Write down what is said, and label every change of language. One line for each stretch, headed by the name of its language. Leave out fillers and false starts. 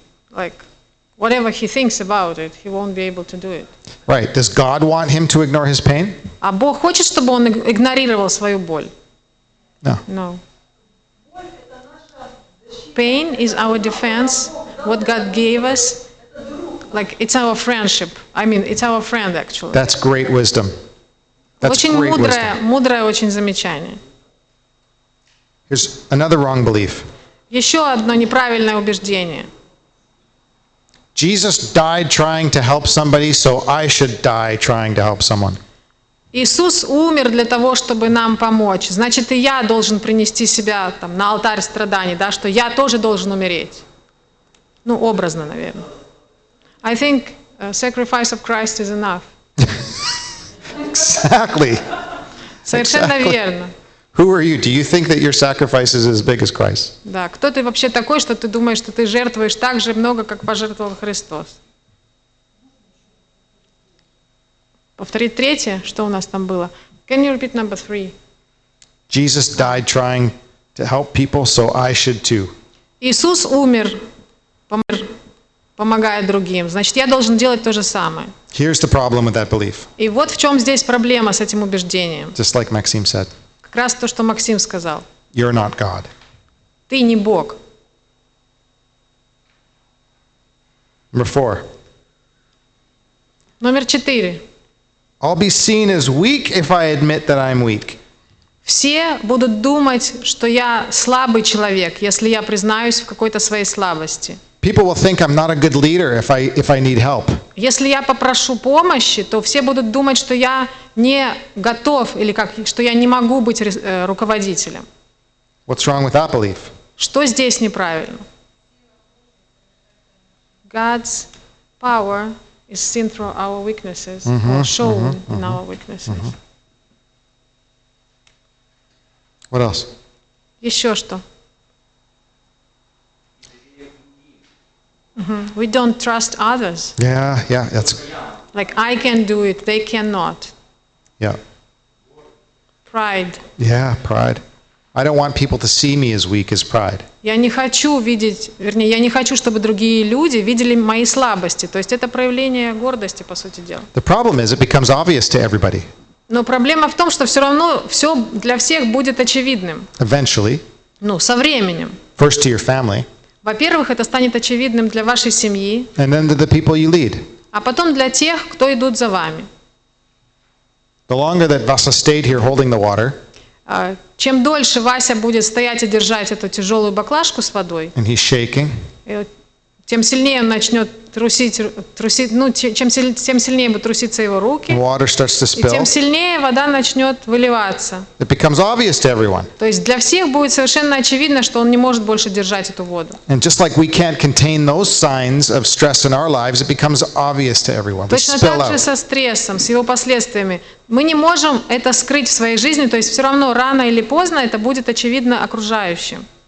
English: Like, whatever he thinks about it, he won't be able to do it. Right. Does God want him to ignore his pain?
Russian: А Бог хочет, чтобы он игнорировал свою боль?
English: No. No. Pain is our defense, what God gave us. Like, it's our friendship. I mean, it's our friend, actually. That's great wisdom. That's
Russian: Очень
English: great
Russian: мудрое,
English: wisdom.
Russian: мудрое очень замечание.
English: Here's another wrong belief.
Russian: Еще одно неправильное убеждение.
English: Jesus died trying to help somebody, so I should die trying to help someone.
Russian: Иисус умер для того, чтобы нам помочь. Значит, и я должен принести себя там, на алтарь страданий, да, что я тоже должен умереть. Ну, образно, наверное.
English: I think sacrifice of Christ is enough. Exactly.
Russian: Совершенно
English: Exactly.
Russian: верно.
English: Who are you? Do you think that your sacrifice is as big as Christ?
Russian: Да, кто ты вообще такой, что ты думаешь, что ты жертвуешь так же много, как пожертвовал Христос? Повторить третье, что у нас там было?
English: Can you repeat number 3? Jesus died trying to help people, so I should too.
Russian: Иисус умер, помогая другим. Значит, я должен делать то же самое.
English: Here's the problem with that belief,
Russian: И вот в чем здесь проблема с этим убеждением.
English: just like Maxime said.
Russian: Как раз то, что Максим сказал.
English: You're not God.
Russian: Ты не Бог.
English: Number 4.
Russian: Номер 4.
English: I'll be seen as weak if I admit that I'm weak.
Russian: Все будут думать, что я слабый человек, если я признаюсь в какой-то своей слабости.
English: People will think I'm not a good leader if I need help.
Russian: Если я попрошу помощи, то все будут думать, что я не готов или что я не могу быть руководителем.
English: What's wrong with that belief?
Russian: Что здесь неправильно?
English: God's power is seen through our weaknesses or shown in our weaknesses. What else?
Russian: Еще что?
English: We don't trust others. Yeah, that's Like, I can do it, they cannot. yeah. Pride. Yeah, pride. I don't want people to see me as weak as pride.
Russian: Я не хочу видеть, вернее, я не хочу, чтобы другие люди видели мои слабости. То есть это проявление гордости, по сути дела.
English: The problem is it becomes obvious to everybody.
Russian: Но проблема в том, что все равно все для всех будет очевидным.
English: Eventually,
Russian: Ну, со временем.
English: first to your family,
Russian: Во-первых, это станет очевидным для вашей семьи,
English: and then to the people you lead.
Russian: а потом для тех, кто идут за вами.
English: The longer that Vasa stayed here holding the water,
Russian: Чем дольше Вася будет стоять и держать эту тяжелую баклажку с водой,
English: and he's shaking,
Russian: тем сильнее он начнет трусить, ну, тем сильнее будут труситься его руки,
English: water starts to
Russian: и тем
English: spill.
Russian: сильнее вода начнет выливаться.
English: It becomes obvious to everyone.
Russian: То есть для всех будет совершенно очевидно, что он не может больше держать эту воду.
English: And just like we can't contain those signs of stress in our lives, it becomes obvious to everyone. We
Russian: Точно
English: spill
Russian: так же
English: out.
Russian: со стрессом, с его последствиями. Мы не можем это скрыть в своей жизни, то есть все равно рано или поздно это будет очевидно окружающим.